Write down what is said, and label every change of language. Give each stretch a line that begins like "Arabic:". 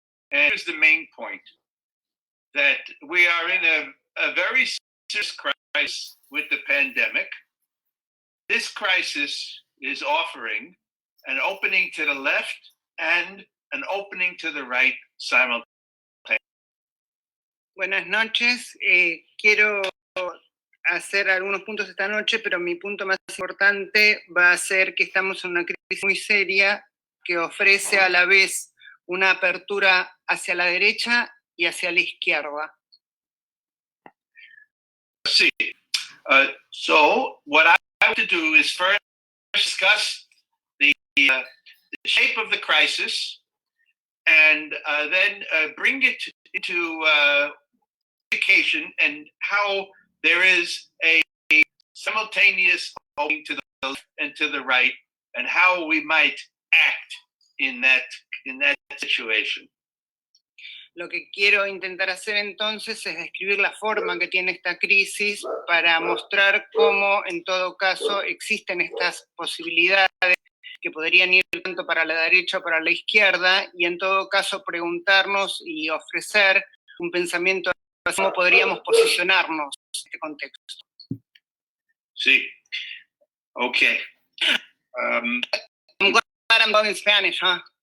English: And here's the main point: that we are in a very serious crisis with the pandemic. This crisis is offering an opening to the left and an opening to the right simultaneously.
Spanish: Buenas noches. Quiero hacer algunos puntos esta noche, pero mi punto más importante va a ser que estamos en una crisis muy seria que ofrece a la vez una apertura hacia la derecha y hacia la izquierda. Sí.
English: So what I want to do is first discuss the shape of the crisis, and then bring it into education and how there is a simultaneous opening to the left and to the right, and how we might act in that situation.
Spanish: Lo que quiero intentar hacer entonces es describir la forma que tiene esta crisis para mostrar cómo en todo caso existen estas posibilidades que podrían ir tanto para la derecha o para la izquierda, y en todo caso preguntarnos y ofrecer un pensamiento de cómo podríamos posicionarnos en este contexto. Sí. Okay.
English: I'm glad I'm going in Spanish, huh?